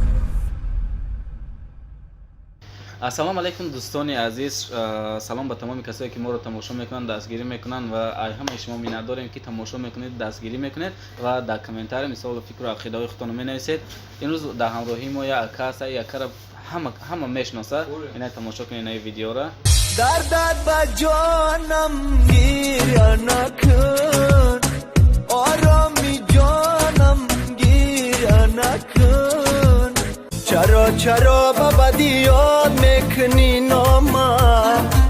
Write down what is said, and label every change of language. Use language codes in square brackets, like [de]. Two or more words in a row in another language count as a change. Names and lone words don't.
[tg] ассалому алайкум дӯстони азиз, салом ба тамоми касое ки моро тамошо мекунанд, дастгирӣ мекунанд ва ҳамаи шумо миннат дорем ки тамошо мекунед, дастгирӣ мекунед ва дар комментария мисол фикру ақидаҳои худтонро менависед. имрӯз дар ҳамроҳии мо як ака аст, акаро ҳама мешиносад. ина тамошо кунед ин видеоро. дардат ба ҷонам гиря накун ороми ҷонам гиря накун чаро ба бадӣ ёд мекунӣ номам